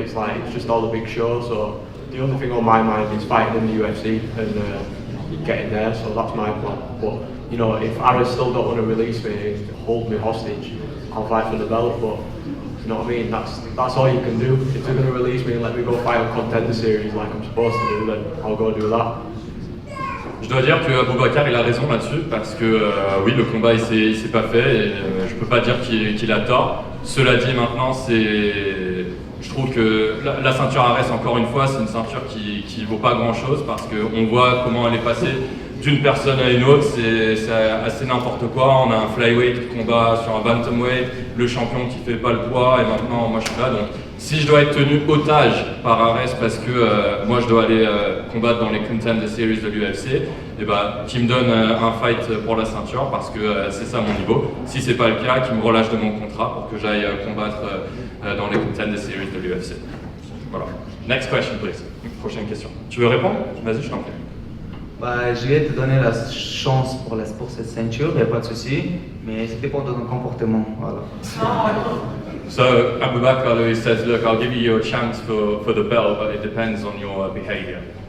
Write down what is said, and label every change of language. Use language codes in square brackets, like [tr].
[en] It's like, it's just all a big show, so the only thing on my mind is fighting in the UFC and getting there, so that's my plan. But, if Ares still don't want to release me, hold me hostage, I'll fight for the belt, but you know what I mean? That's all you can do. If they're going to release me and let me go fight a contender series like I'm supposed to do, then I'll go do that. [fr] Je dois dire que Abou Bakr il a raison là-dessus parce que oui, le combat il s'est pas fait et je peux pas dire qu'il a tort. Cela dit, maintenant je trouve que la ceinture Ares, encore une fois, c'est une ceinture qui vaut pas grand chose parce qu'on voit comment elle est passée d'une personne à une autre, c'est assez n'importe quoi. On a un flyweight qui combat sur un bantamweight, le champion qui fait pas le poids, et maintenant moi je suis là. Donc si je dois être tenu otage par Ares parce que moi je dois aller combattre dans les Contender Series de l'UFC, et qui me donne un fight pour la ceinture parce que c'est ça mon niveau. Si c'est pas le cas, qu'il me relâche de mon contrat pour que j'aille combattre dans les Contender Series de l'UFC. Voilà. [en] Next question, please. [fr] Prochaine question. Tu veux répondre? Vas-y, je t'en prie. Je vais te donner la chance pour cette ceinture, il n'y a pas de souci, mais ça dépend de ton comportement. Voilà. [en] So Abu Bakr he says, look, I'll give you a chance for the belt, but it depends on your behavior.